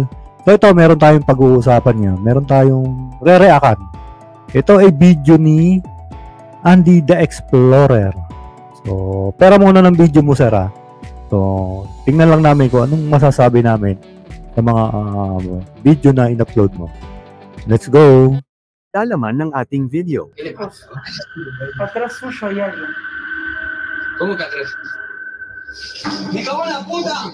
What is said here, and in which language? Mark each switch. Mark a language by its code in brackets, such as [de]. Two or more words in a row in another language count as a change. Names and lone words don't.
[tl] So ito, meron tayong pag-uusapan niya. Meron tayong re-reakan. Ito ay video ni Andy the Explorer. So, pera muna ng video mo, sir. So, tingnan lang namin kung anong masasabi namin sa mga video na in-upload mo. [en] Let's go! [tl] Lalaman ng ating video. [es] Atrás suyo hay alguien. ¿Cómo que atrás? ¡Me cago en la puta!